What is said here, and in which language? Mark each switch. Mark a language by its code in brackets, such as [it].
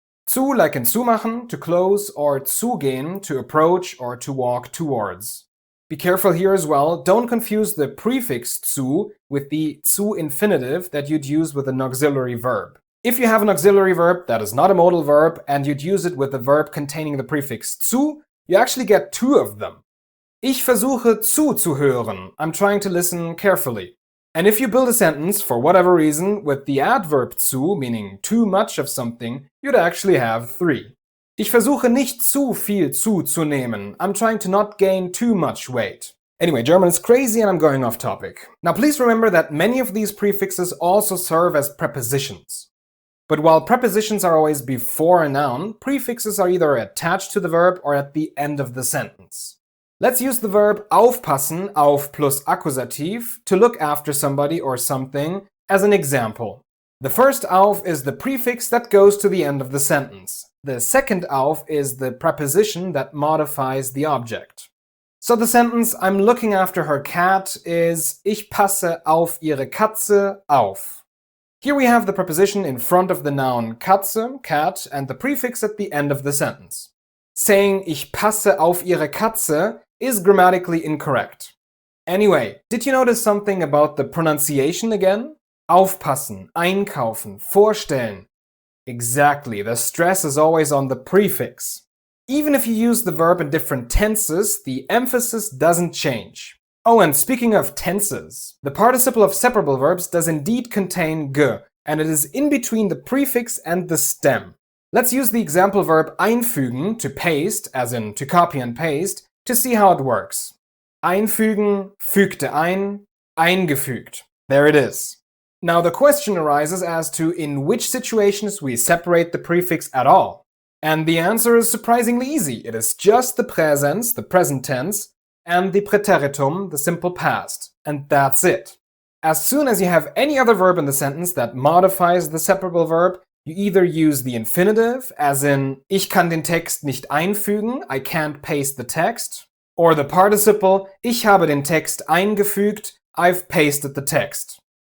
[en] Zu, like in zumachen, to close, or zugehen, to approach or to walk towards. Be careful here as well. Don't confuse the prefix zu with the zu infinitive that you'd use with an auxiliary verb. If you have an auxiliary verb that is not a modal verb and you'd use it with a verb containing the prefix zu, you actually get two of them. [de] Ich versuche zuzuhören. [en] I'm trying to listen carefully. And if you build a sentence, for whatever reason, with the adverb zu, meaning too much of something, you'd actually have three. [de] Ich versuche nicht zu viel zuzunehmen. [en] I'm trying to not gain too much weight. Anyway, German is crazy and I'm going off topic. Now please remember that many of these prefixes also serve as prepositions. But while prepositions are always before a noun, prefixes are either attached to the verb or at the end of the sentence. Let's use the verb aufpassen, auf plus Akkusativ, to look after somebody or something as an example. The first auf is the prefix that goes to the end of the sentence. The second auf is the preposition that modifies the object. So the sentence I'm looking after her cat is [de] Ich passe auf ihre Katze auf. [en] Here we have the preposition in front of the noun Katze, cat, and the prefix at the end of the sentence. Saying [de] Ich passe auf ihre Katze [en] is grammatically incorrect. Anyway, did you notice something about the pronunciation again? [de] Aufpassen, einkaufen, vorstellen. [en] Exactly, the stress is always on the prefix. Even if you use the verb in different tenses, the emphasis doesn't change. Oh, and speaking of tenses, the participle of separable verbs does indeed contain g, and it is in between the prefix and the stem. Let's use the example verb einfügen, to paste, as in to copy and paste, to see how it works. [de] Einfügen, fügte ein, eingefügt. [en] There it is. Now the question arises as to in which situations we separate the prefix at all. And the answer is surprisingly easy. It is just the Präsens, the present tense, and the Präteritum, the simple past. And that's it. As soon as you have any other verb in the sentence that modifies the separable verb, you either use the infinitive, as in [de] Ich kann den Text nicht einfügen, [en] I can't paste the text, or the participle [de] Ich habe den Text eingefügt, [en] I've pasted the text.